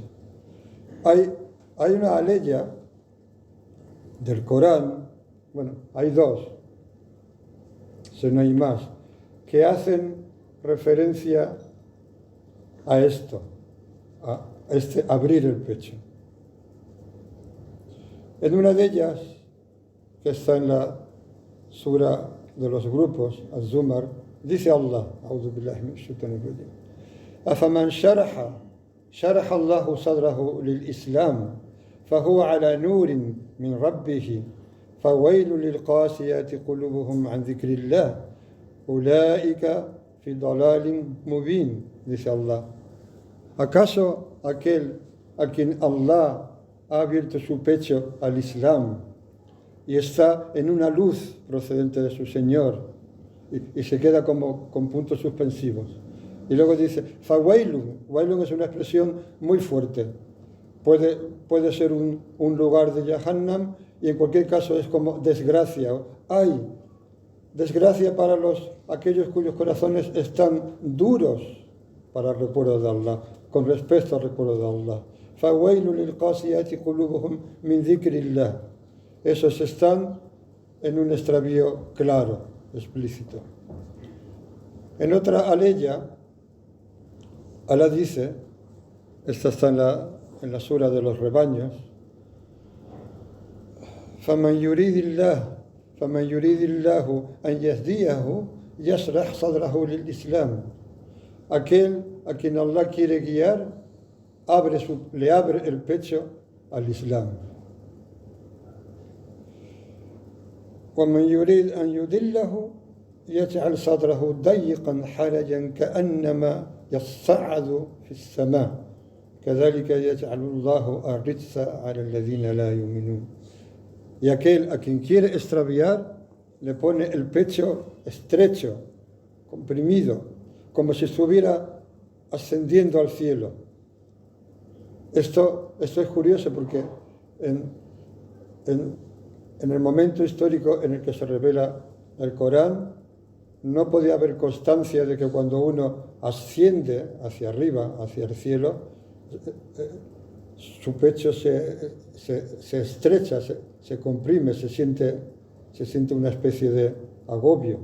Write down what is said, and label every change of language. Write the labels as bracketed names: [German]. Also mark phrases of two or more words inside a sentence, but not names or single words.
[Spanish] Hay una aleya del Corán, bueno, hay dos, si no hay más, que hacen referencia a esto, a este abrir el pecho. En una de ellas, que está en la sura de los grupos, Az-Zumar, dice Allah, [Arabic] أعوذ بالله من الشيطان الرجيم, أفمن شرح الله صدره للإسلام فهو على نور من ربه فويل للقاسيات قلوبهم عن ذكر الله أولئك في ضلال مبين, [Spanish] dice Allah. ¿Acaso aquel a quien Allah ha abierto su pecho al Islam y está en una luz procedente de su Señor y se queda como con puntos suspensivos? Y luego dice, Fawailun. Wailun es una expresión muy fuerte. Puede ser un lugar de Jahannam y en cualquier caso es como desgracia. Hay desgracia para aquellos cuyos corazones están duros para el recuerdo de Allah, con respecto al recuerdo de Allah. [Arabic] فويل للقاسية قلوبهم من ذكر الله. [Spanish] Esos están en un extravío claro, explícito. En otra aleya, Allah dice, esta está en la sura de los rebaños, [Arabic] فَمَنْ يُرِيدِ اللَّهُ أَنْ يَهْدِيَهُ يَشْرَحْ صَدْرَهُ لِلْإِسْلَامِ. [Spanish] Aquel a quien Allah quiere guiar, le abre el pecho al Islam. [Arabic] وَمَنْ يُرِيدْ أَنْ يُضِلَّهُ يَجْعَلْ صَدْرَهُ ضَيِّقًا حَرَجًا كَأَنَّمَا يصعد في السماء كذلك يجعل الله الرجس على الذين لا يؤمنون. [Spanish] Y aquel a quien quiere extraviar le pone el pecho estrecho, comprimido, como si estuviera ascendiendo al cielo. Esto es curioso porque en el momento histórico en el que se revela el Corán, no podía haber constancia de que cuando uno asciende hacia arriba, hacia el cielo, su pecho se estrecha, se comprime, se siente una especie de agobio.